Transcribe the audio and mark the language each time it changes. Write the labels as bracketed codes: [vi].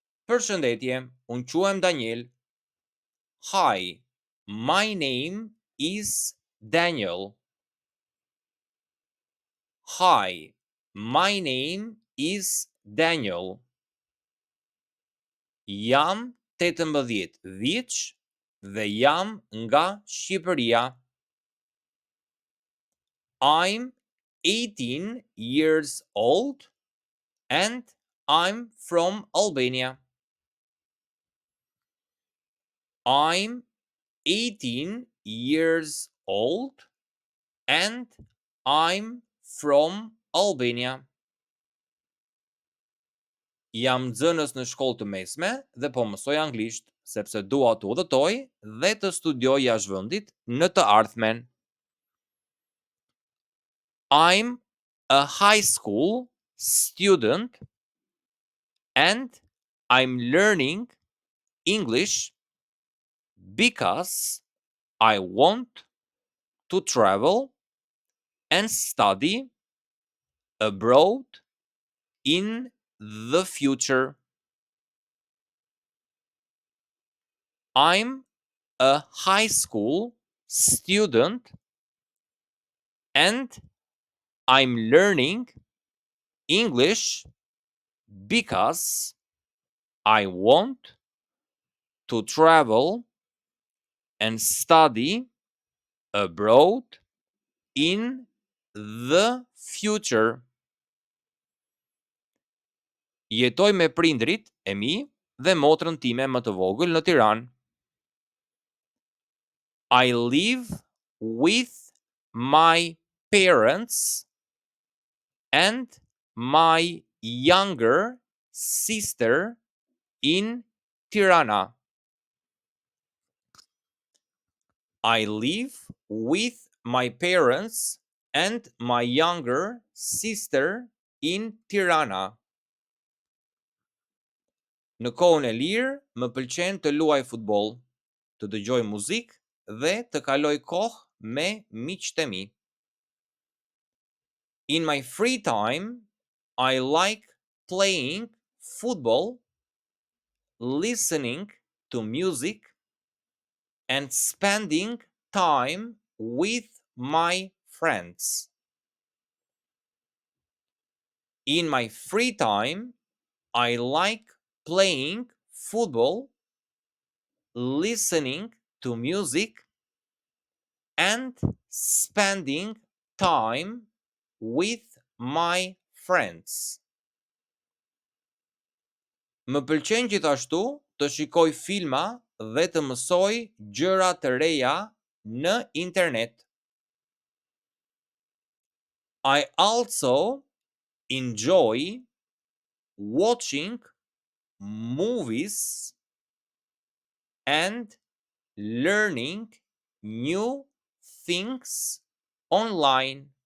[sq] Përshëndetje, unë quhem Daniel. [en] Hi, my name is Daniel. Hi, my name is Daniel. [sq] Jam 18 vjeç dhe jam nga Shqipëria. [en] I'm 18 years old and I'm from Albania. I'm 18 years old and I'm from Albania. [sq] Jam nxënës në shkollë të mesme dhe po mësoj anglisht, sepse dua të udhëtoj dhe të studioj jashtë vendit në të ardhmen. [en] I'm a high school student and I'm learning English because I want to travel and study abroad in the future. I'm a high school student and I'm learning English because I want to travel and study abroad in the future. [sq] Jetoj me prindrit e mi dhe motrën time më të vogël në Tiranë. [en] I live with my parents and my younger sister in Tirana. I live with my parents and my younger sister in Tirana. [sq] Në kohën e lirë, më pëlqen të luaj futboll, të dëgjoj muzikë dhe të kaloj kohë me miqtë e mi. [en] In my free time, I like playing football, listening to music, and spending time with my friends. In my free time, I like playing football, listening to music, and spending time with my friends. [sq] Më pëlqen gjithashtu të shikoj filma dhe të mësoj gjëra të reja në internet. [en] I also enjoy watching movies and learning new things online.